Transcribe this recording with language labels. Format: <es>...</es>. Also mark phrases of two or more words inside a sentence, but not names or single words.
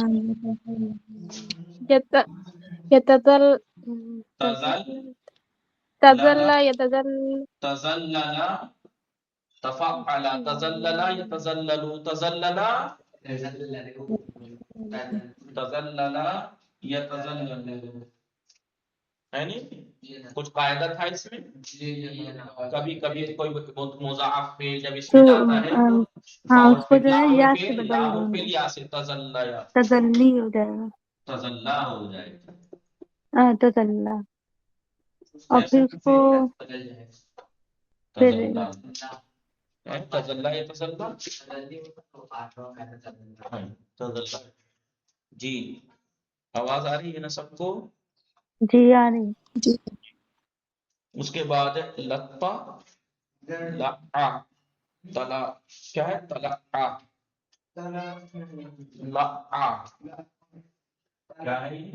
<ar>يت- يتزل تزل تزل لا يتزل تزللا، تفعل تزللا يتزلل، تزللا تزللا يتزلل،</ar> <ur>ہے نہیں، کچھ قاعدہ تھا اس میں، کبھی کبھی کوئی مضاعف فعل جب اس تو میں جاتا ہے تو ہاں فاعل اس کو فعل جو ہے لام یا سے فعل بدل لام دیں فعل گے یا سے تزلیا، تزلی ہو جائے گا تزلا ہو جائے گا، تزلا اور ایسے پھر اس کو پھر</ur> <ar>تزلا، تزلا</ar> <ur>یا</ur> <ar>تزلا، تزلا،</ar> <ur>جی آواز آ رہی ہے نا سب کو، جی آ رہی جی اس کے بعد</ur> <ar>لطا، لعا، تلا،</ar> <ur>کیا ہے</ur> <ar>تلعا، لعا،</ar> <ur>کیا ہے یہ؟</ur>